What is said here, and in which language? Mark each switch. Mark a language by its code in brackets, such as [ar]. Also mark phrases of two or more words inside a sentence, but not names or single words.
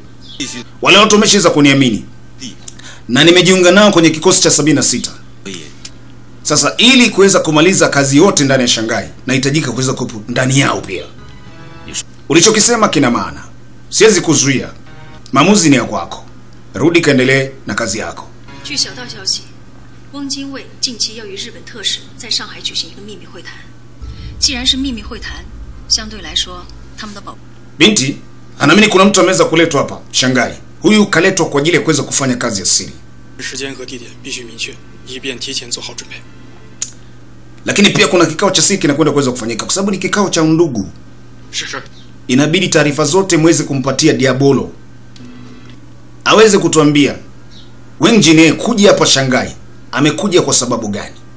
[sw] Wale watu wameshaweza kuniamini. Na nimejiunga nao kwenye kikosi cha 76. Sasa ili kuweza kumaliza kazi yote ndani ya Shanghai, nahitajika kuweza kupo ndani yao pia. Ulichokisema kina maana. Siwezi kuzuia. Maamuzi ni ya kwako. Rudi kaendelee na kazi yako. [zh] 据小道消息，汪精卫近期要与日本特使在上海举行一个秘密会谈。既然是秘密会谈，相对来说，他们的保 [sw] Binti, anaamini kuna mtu ameweza kuletwa hapa Shanghai. Huyu kaletwa kwa ajili ya kuweza kufanya kazi ya siri. [zh] 时间和地点必须明确，以便提前做好准备。 [sw] Lakini pia kuna kikao cha siri kinakwenda kuweza kufanyika kwa sababu ni kikao cha ndugu. [zh] 是。 [sw] Inabidi taarifa zote mweze kumpatia Diabolo. Aweze kutuambia Wang Jin kuja hapa Shanghai amekuja kwa sababu gani?